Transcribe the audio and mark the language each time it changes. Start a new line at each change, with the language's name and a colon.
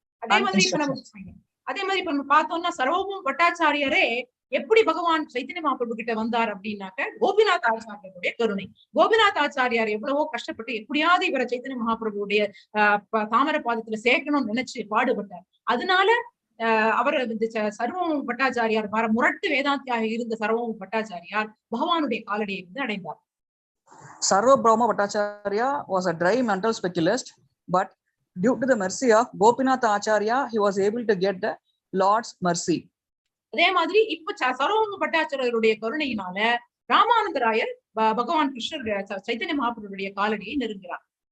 Tamil: அதே மாதிரி இப்ப நம்ம பார்த்தோம்னா சர்வபௌம பட்டாச்சாரியரே எப்படி பகவான் சைத்தன்ய மகாபிரபு கிட்ட வந்தார் அப்படின்னாக்க, கோபிநாத் ஆச்சாரியருடைய கருணை. கோபிநாத் ஆச்சாரியார் எவ்வளவோ கஷ்டப்பட்டு எப்படியாவது இவரை சைத்தன்ய மகாபிரபுடைய தாமர பாதத்துல சேர்க்கணும்னு நினைச்சு பாடுபட்டார். அதனால அவர் சர்வபௌம பட்டாச்சாரியார் முரட்டு வேதாந்தியாக இருந்த சர்வபௌம பட்டாச்சாரியார் பகவானுடைய காலடியை வந்து அடைந்தார்.
English: Sarvabhauma Bhattacharya was a dry mental speculist, but due to the mercy of Gopinath Acharya, he was able to get the Lord's mercy.
Tamil: அதே மாதிரி இப்ப சர்வபௌம பட்டாச்சாரியருடைய கருணையினால ராமானந்த ராயர் பகவான் கிருஷ்ணர் சைத்தன்ய மகாபிரபுடைய காலடியை நெருங்குகிறார்.